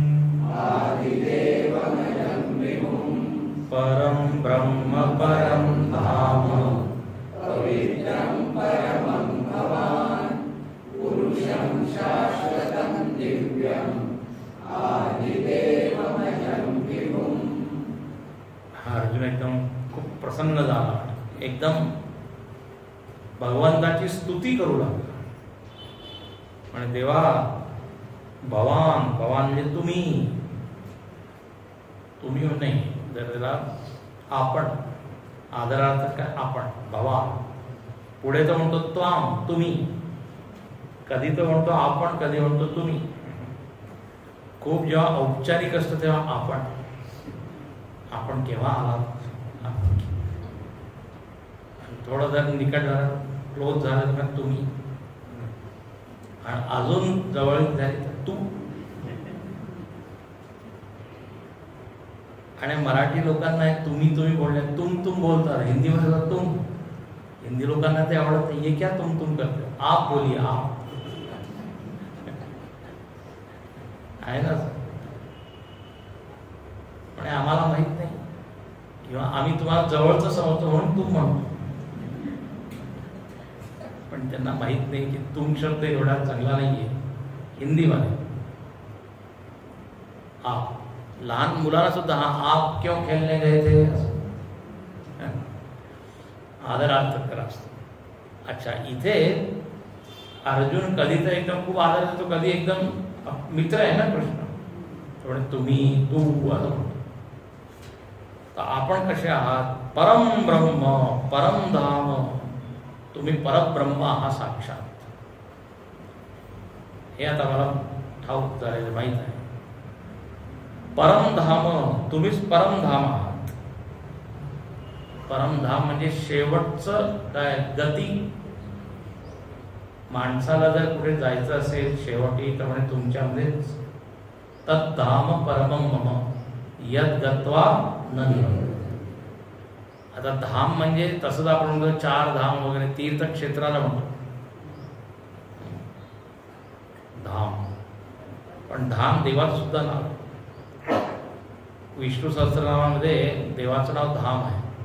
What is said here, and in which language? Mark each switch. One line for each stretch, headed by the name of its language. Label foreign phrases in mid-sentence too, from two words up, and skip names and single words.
Sanskrit: परं ब्रह्म परं धाम.
Marathi: अर्जुन एकदम खूप प्रसन्न झाला. एकदम भगवंताची स्तुती करू लागला. म्हणजे देवा, भवान, भवान म्हणजे तुम्ही नाही, जर त्याला आपण आदरार्थ काय आपण भवान. पुढे तर म्हणतो त्वाम, तुम्ही. कधी तर म्हणतो आपण, कधी म्हणतो तुम्ही. खूप जेव्हा औपचारिक असतं तेव्हा आपण केव्हा आलात. थोडं जर निकट झालं, क्लोज झालं तर तुम्ही. आणि अजून जवळ झाली तर तू. आणि मराठी लोकांना तुम्ही बोलले, तुम बोलतात. हिंदीमध्ये तुम. हिंदी लोकांना ते आवडत नाही.
Hindi: हे क्या तुम करते, आप बोलिए आप.
Marathi: आहे ना. पण आम्हाला माहित नाही, किंवा आम्ही तुम्हाला जवळचं समजतो म्हणून तुम म्हणतो. पण त्यांना माहित नाही की तुम शब्द एवढा चांगला नाहीये हिंदीमध्ये. आप. लहान मुलांना सुद्धा
Hindi: आप क्यों खेळणे गए थे
Marathi: आदरार्थ करा असतो. अच्छा, इथे अर्जुन कधी तर एकदम खूप आदर देतो, कधी एकदम मित्र आहे ना कृष्ण, थोडे तुम्ही तू असं म्हणतो. तर आपण कसे आहात.
Sanskrit: परम ब्रह्म परम धाम.
Marathi: तुम्ही परब्रह्म आहात साक्षात. हे आता मला ठाऊक झालेलं माहीत आहे. परमधाम, तुम्हीच परमधाम आहात. परमधाम म्हणजे शेवटचं काय गती. माणसाला जर कुठे जायचं असेल शेवटी तर म्हणजे तुमच्यामध्येच.
Sanskrit: तद्धाम परमं मम यद् गत्वा न निवर्तते.
Marathi: आता धाम म्हणजे तसंच आपण म्हणतो चार धाम वगैरे, तीर्थक्षेत्राला म्हणतो धाम. पण धाम देवाचं सुद्धा नाव. विष्णू सहस्त्रनामामध्ये देवाचं नाव धाम आहे.